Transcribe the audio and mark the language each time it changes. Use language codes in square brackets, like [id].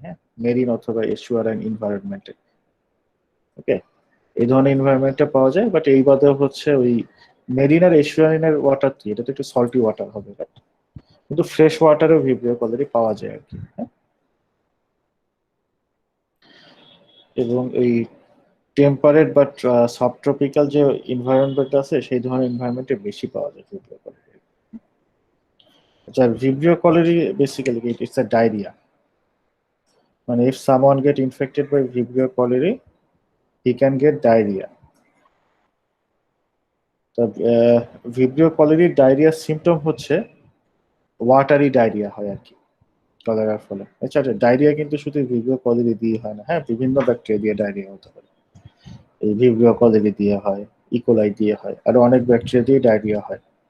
[bn] হ্যাঁ, মেরিন অথবা এস্টুয়ারাইন এনভায়রনমেন্টে। ওকে, এই ধরনের এনভায়রনমেন্টে পাওয়া যায়, বাট এই বাদেও হচ্ছে ওই মেরিন আর এস্টুয়ারিনের ওয়াটার কি, এটা তো একটু সল্টি ওয়াটার হবে, কিন্তু ফ্রেশ ওয়াটারেও ভিব্রিও কলেরি পাওয়া যায় আর কি। হ্যাঁ, এবং এই টেম্পারেট বা সাবট্রপিক্যাল যে এনভায়রনমেন্ট আছে, সেই ধরনের এনভায়রনমেন্টে বেশি পাওয়া যায় ভিব্রিও কলেরি। [en] আচ্ছা, Vibrio cholerae basically it's a diarrhoea, মানে if someone get infected by Vibrio cholerae, he can get diarrhea. [bn] তো ভিব্রিও কলেরির ডায়রিয়া সিমটম হচ্ছে ওয়াটারি ডায়রিয়া হয় আর কি কলেরার ফলে। আচ্ছা, ডায়রিয়া কিন্তু শুধু ভিব্রিও কলেরি দিয়ে হয় না, হ্যাঁ, বিভিন্ন ব্যাকটেরিয়া দিয়ে ডায়রিয়া হতে পারে। এই ভিব্রিও কলেরি দিয়ে হয়, ইকোলাই দিয়ে হয়, আরো অনেক ব্যাকটেরিয়া দিয়ে ডায়রিয়া হয়।